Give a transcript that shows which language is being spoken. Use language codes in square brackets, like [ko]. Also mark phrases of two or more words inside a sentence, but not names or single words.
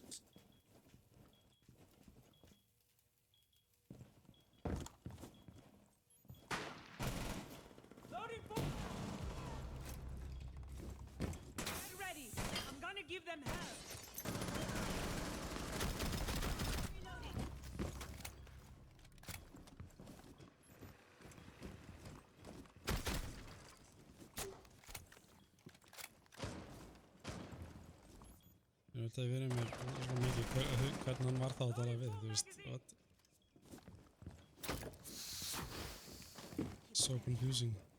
[en] Get ready. I'm gonna give them hell. Reloading. [is] Ég veit að við erum með svo mikið hvernig hann var þá að tala við, þú veist, [en] what? So confusing.